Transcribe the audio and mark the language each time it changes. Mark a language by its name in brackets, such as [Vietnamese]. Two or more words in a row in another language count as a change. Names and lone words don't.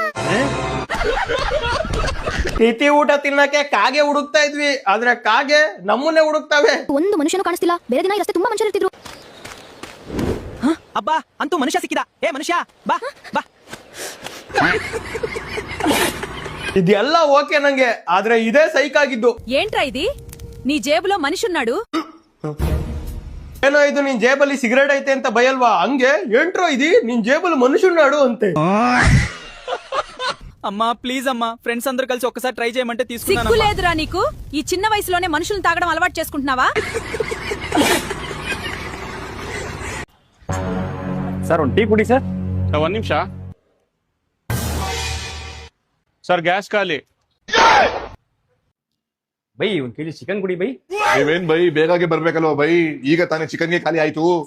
[Kannada] ತಿಥಿ ಊಟ ತಿನ್ನಕ್ಕೆ ಕಾಗೆ ಹುಡುಕ್ತಾ ಇದ್ವಿ. ಆದ್ರೆ ಕಾಗೆ ನಮ್ಮನ್ನೇ ಹುಡುಕ್ತವೆ. ಒಂದು ಮನುಷ್ಯನು ಕಾಣಿಸ್ತಿಲ್ಲ. ಬೇರೆ ದಿನ ರಸ್ತೆ ತುಂಬಾ ಮನುಷ್ಯರು ಇರ್ತಿದ್ರು. ಅಬ್ಬಾ, ಅಂತೂ ಮನುಷ್ಯ ಸಿಕ್ಕಿದ. ಏ ಮನುಷ್ಯ ಬಾ ಬಾ. ಇದೆಲ್ಲ ಓಕೆ ನಂಗೆ, ಆದ್ರೆ ಇದೇ ಸೈಕ್ ಆಗಿದ್ದು. [Telugu] ఏంట్రా ఇది? నీ జేబులో మనిషున్నాడు. [Kannada] ಏನೋ ಇದು ನಿನ್ ಜೇಬಲ್ಲಿ ಸಿಗರೇಟ್ ಐತೆ ಅಂತ ಭಯಲ್ವಾ? ಹಂಗೆ ಏಂಟ್ರೋ ಇದು ನಿನ್ ಜೇಬಲ್ಲಿ ಮನುಷ್ಯನಾಡು ಅಂತೆ. [Telugu] అమ్మా ప్లీజ్ అమ్మా, ఫ్రెండ్స్ అందరూ కలిసి ఒక్కసారి ట్రై చేయమంటే తీసుకున్నాను. సిగ్గు లేదురా నీకు? ఈ చిన్న వయసులోనే మనుషుల్ని తాగడం అలవాటు చేసుకుంటున్నావా? [Kannada] ಸರ್ ಒಂದು ಟೀ ಕುಡಿ ಸರ್. ಒಂದು ನಿಮಿಷ ಸರ್, ಗ್ಯಾಸ್ ಖಾಲಿ. ಬೈ ಒಂದ್ ಕೆಜಿ ಚಿಕನ್ ಕುಡಿ ಬೈ. ನೀವೇನ್ ಬೈ ಬೇಗಾಗೆ ಬರ್ಬೇಕಲ್ವಾ ಬೈ? ಈಗ ತಾನೇ ಚಿಕನ್ಗೆ ಖಾಲಿ ಆಯ್ತು.